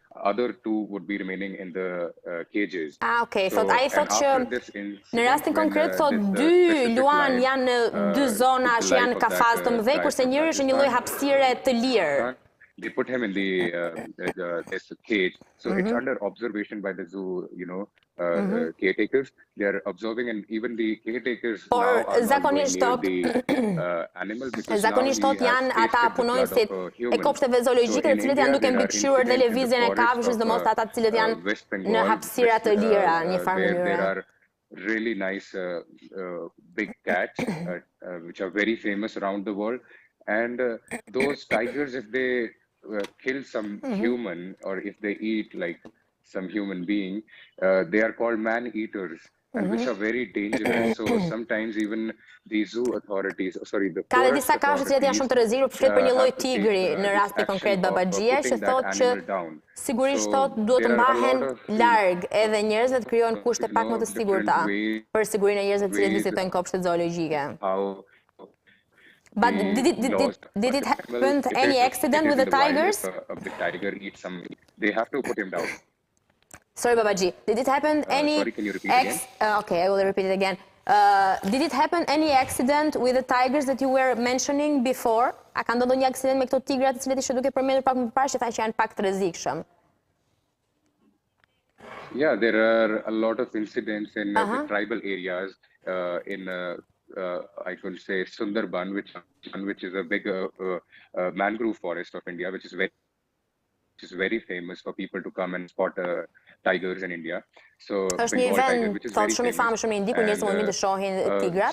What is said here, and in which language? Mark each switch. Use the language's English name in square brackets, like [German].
[English] other two would be remaining in the cages. Okay. [Albanian] Thot ai thot që në rastin konkret thot dy luan janë në dy zona që janë në kafaz të mëdhej, kurse njëri është një lloj hapësire të lirë. [English] They put him in this cage, so it's under observation by the zoo, caretakers. They are observing, and even the caretakers now are not going near the animals because [Albanian] zakonisht thot janë ata punojnësit e kopshteve zoologjike, të cilët janë duke mbikëqyrur dhe lëvizjen e kafshës, domosdoshmë ata të cilët janë në hapësira të lira në një farë mënyre. [English] There are really nice big cats which are very famous around the world, and those tigers, if they kill some human or if they eat like some human being, they are called man-eaters, and which are very dangerous. So sometimes even the zoo authorities, [Albanian] Ka dhe disa kafshë që janë shumë të rreziqur, flet për një lloj tigri në rastin konkret babaxhia, që thotë që sigurisht thotë duhet të mbahen larg edhe njerëzve, të krijohen kushte pak më të sigurta për sigurinë e njerëzve të cilët vizitojnë kopshtet zoologjike. [English] But did it happen any accident with the tigers? The tiger eats some. They have to put him down. Sorry, Babaji. Did it happen any? Sorry, can you repeat again? Okay, I will repeat it again. Did it happen any accident with the tigers that you were mentioning before? [Albanian] A ka ndodhur një aksident me këto tigrat të cilët ishe duke përmendur pak më parë që tha që janë pak të rrezikshëm? [English] Yeah, there are a lot of incidents in the tribal areas I could say Sundarban, which is a big mangrove forest of India, which is very famous for people to come and spot tigers in India. So [Albanian] është një vend thotë shumë i famshëm në Indi ku njerëzit mund të shohin tigrat.